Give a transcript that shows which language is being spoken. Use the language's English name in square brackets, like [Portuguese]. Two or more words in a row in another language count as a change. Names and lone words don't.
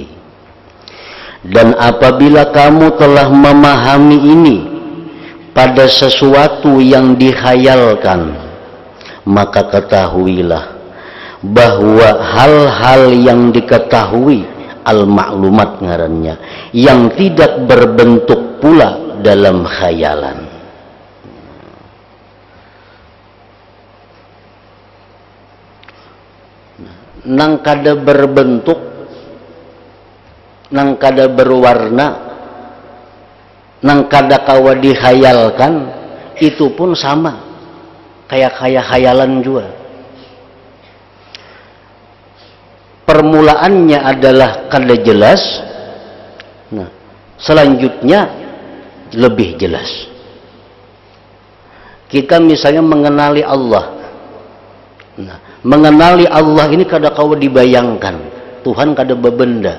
[Indonesian] Dan apabila kamu telah memahami ini pada sesuatu yang dihayalkan, maka ketahuilah bahwa hal-hal yang diketahui, al-maklumat ngarannya, yang tidak berbentuk pula dalam khayalan. [Banjar] Nang kada berbentuk, nang kada berwarna, nang kada kawa dihayalkan, [Indonesian] itu pun sama kayak khayalan juga. [Banjar] Permulaannya adalah kada jelas, nah selanjutnya lebih jelas. Kita misalnya mengenali Allah, nah Mengenali Allah ini kada kau dibayangkan, Tuhan kada bebenda.